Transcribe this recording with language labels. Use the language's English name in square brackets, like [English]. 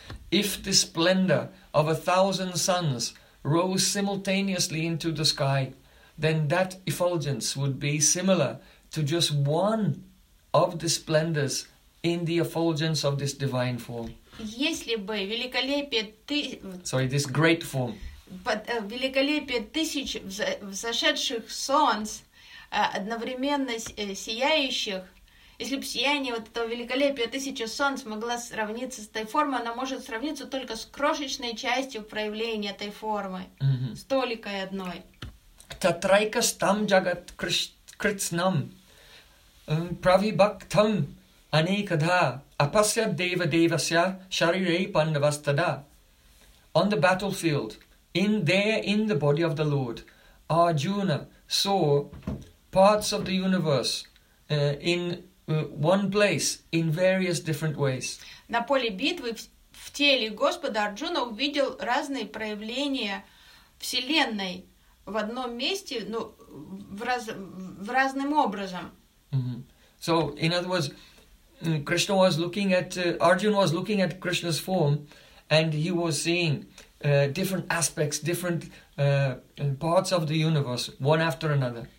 [English] If the splendor of a thousand suns rose simultaneously into the sky, then that effulgence would be similar to just one of the splendors in the effulgence of this divine form. [Russian] Если бы великолепие [English] this great form. [Russian] Великолепие тысяч взошедших солнц. Одновременно сияющих, если бы сияние вот этого великолепия тысячи солнц могла сравниться с той формой, она может сравниться только с крошечной частью проявления этой формы, с толикой одной. [Sanskrit] Татрайкастам джагат критснам правибактам анейкадха апасья дева девасья шарирей пандавастада. [English] On the battlefield, in there in the body of the Lord, Arjuna saw parts of the universe in one place in various different ways. [Russian] На поле битвы в теле Господа Арджуна увидел разные проявления вселенной в одном месте, ну в разным образом. [English] So in other words, Krishna was looking at Arjuna was looking at Krishna's form, and he was seeing different aspects, different parts of the universe one after another.